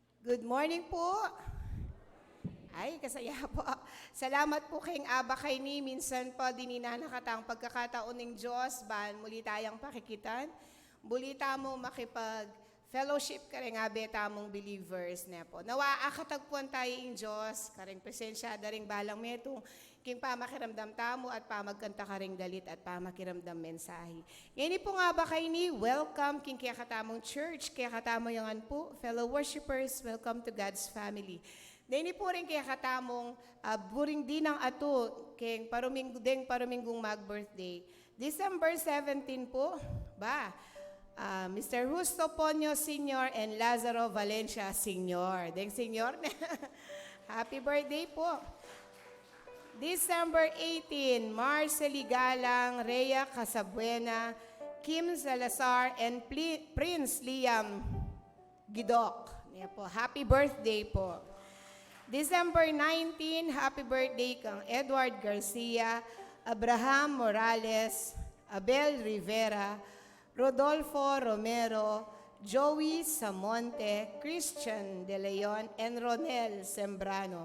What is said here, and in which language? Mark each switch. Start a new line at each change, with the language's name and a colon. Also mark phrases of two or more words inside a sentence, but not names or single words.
English: Good morning
Pampanga: po. Ay, kasaya po. Salamat po kayong aba kay ni. Minsan po dininanakatang pagkakataon ng Diyos, ban muli tayong pakikitan. Muli tamo makipag-fellowship ka rin nga beta mong believers na po. Nawa akatagpuan tayo ng Diyos, karing presensya, daring balang metong, king pamakiramdam tamo at pamagkanta ka ring dalit at pamakiramdam mensahe. Ngayon po nga ba kayo ni, welcome king kaya katamong church, kaya katamo yung po,
English: fellow worshipers, welcome to God's family.
Pampanga: Dahil po rin kaya katamong buring din ang ato, king paruminggong mag-birthday. December 17 po, ba? Mr. Justo Ponyo Sr. and Lazaro Valencia Sr. Deng Sr.
English: Happy birthday po. December 18, Marcely Galang, Rhea Casabuena, Kim Salazar, and Prince Liam Gidok.
Pampanga: Yan po.
English: Happy birthday
Pampanga: po. December 19,
English: happy birthday
Pampanga: kang Edward Garcia, Abraham Morales, Abel Rivera, Rodolfo Romero, Joey Samonte, Christian De Leon, and Ronel Sembrano.